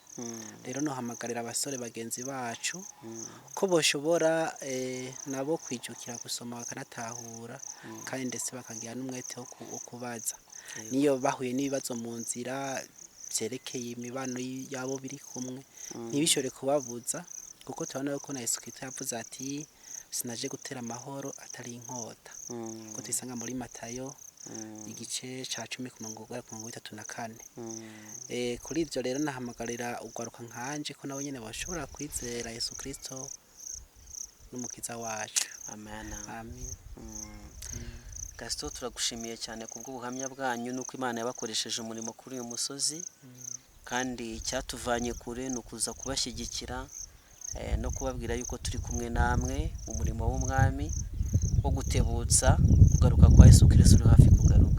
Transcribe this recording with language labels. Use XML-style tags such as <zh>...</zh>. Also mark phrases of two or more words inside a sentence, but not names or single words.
<rn>Rero nohamagarira abasore bagenzi bacu ko boshobora nabo kwijukira gusoma bakanatahura, kandi ndetse bakagira n'umwete wo kubaza niyo bahuye n'ibibazo mu nzira byerekeye imibano yabo biri kumwe, ntibishobore kubabuza, kuko turabona ko na Yesu Kristo yavuze ati sinaje gutera amahoro atari inkota, kuko tuyisanga muri Matayo igice ca 10:34. Kuri ivyo rero nahamagarira ugwaruka nkanje ko nabo nyene bashobora kwizera Yesu Kristo n'umukiza wacu. Amen. Amen.</rn> <rw>Gaston, turagushimiye cyane kubw'ubuhamya bwanyu nuko Imana yabakoresheje umurimo kuri uyu musozi, kandi cyatuvanye kure no kuza kubashyigikira no kubabwira yuko turi kumwe namwe mu murimo w'umwami wo gutebutsa kugaruka kwa Yesu Kristo uri hafi kugaruka.</rw>